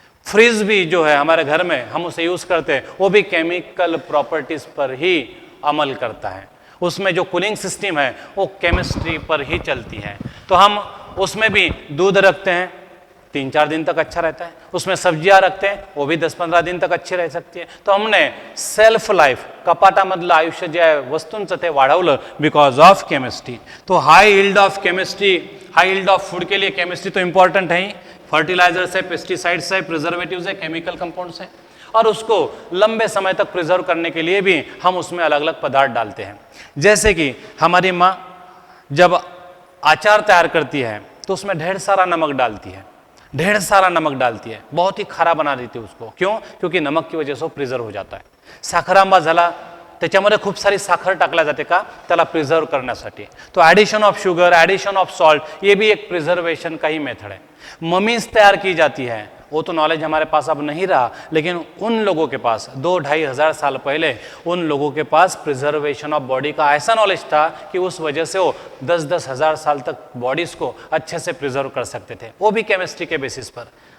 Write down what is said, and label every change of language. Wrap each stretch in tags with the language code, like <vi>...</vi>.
<hi>Fridge भी जो है हमारे घर में हम उसे यूज करते हैं, वो भी केमिकल प्रॉपर्टीज पर ही अमल करता है। उसमें जो कूलिंग सिस्टम है वो केमिस्ट्री पर ही चलती है। तो हम उसमें भी दूध रखते हैं, 3-4 दिन तक अच्छा रहता है। उसमें सब्जियां रखते हैं, वो भी 10-15 दिन तक अच्छी रह सकती है। तो हमने सेल्फ लाईफ,</hi> <mr>कपाटामधलं आयुष्य जे आहे वस्तूंचं ते वाढवलं</mr> <en>Because of chemistry.</en> <hi>तो</hi> <en>high yield of chemistry, high yield of food</en> <hi>के लिए केमिस्ट्री तो इंपॉर्टेंट है ही। फर्टिलाइजर्स है, पेस्टिसाइड्स है, प्रिजर्वेटिव्स है, केमिकल कंपाउंड्स है, और उसको लंबे समय तक प्रिजर्व करने के लिए भी हम उसमें अलग अलग पदार्थ डालते हैं। जैसे कि हमारी माँ जब अचार तैयार करती है तो उसमें ढेर सारा नमक डालती है, ढेर सारा नमक डालती है, बहुत ही खारा बना देती है उसको। क्यों? क्योंकि नमक की वजह से वो प्रिजर्व हो जाता है।</hi> <mr>साखरांबा झाला, त्याच्यामध्ये खूप सारी साखर टाकल्या जाते का, त्याला प्रिझर्व करण्यासाठी।</mr> <hi>तो</hi> <en>addition of sugar, addition of salt,</en> <hi>ये भी एक प्रिजर्वेशन का ही मेथड है। ममीज तैयार की जाती है, वो तो नॉलेज हमारे पास अब नहीं रहा, लेकिन उन लोगों के पास 2-2.5 हज़ार साल पहले उन लोगों के पास</hi> <en>preservation of body</en> <hi>का ऐसा नॉलेज था कि उस वजह से वो 10-10 हज़ार साल तक बॉडीज को अच्छे से प्रिजर्व कर सकते थे, वो भी केमिस्ट्री के बेसिस पर।</hi>